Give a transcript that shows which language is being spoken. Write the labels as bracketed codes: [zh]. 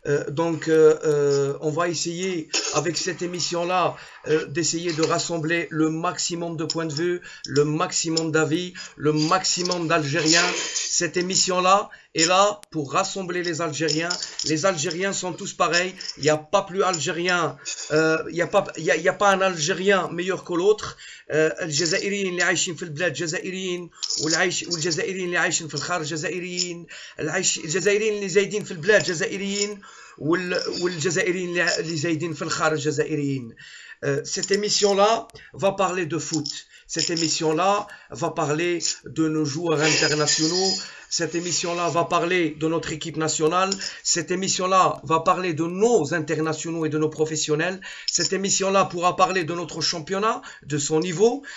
[fr] Donc on va essayer avec cette émission-là d'essayer de rassembler le maximum de points de vue, le maximum d'avis, le maximum d'Algériens. Cette émission-là est là pour rassembler les Algériens. Les Algériens sont tous pareils. Il n'y a pas plus Algérien, il y a pas un Algérien meilleur que l'autre. [ar] الجزائريين اللي عايشين في البلاد جزائريين والجزائريين اللي عايشين في الخارج جزائريين الجزائريين اللي زايدين في البلاد جزائريين والجزائريين اللي زايدين في الخارج جزائريين. [fr] Cette émission-là va parler de foot. Cette émission-là va parler de nos joueurs internationaux. Cette émission-là va parler de notre équipe nationale. Cette émission-là va parler de nos internationaux et de nos professionnels. Cette émission-là pourra parler de notre championnat, de son niveau.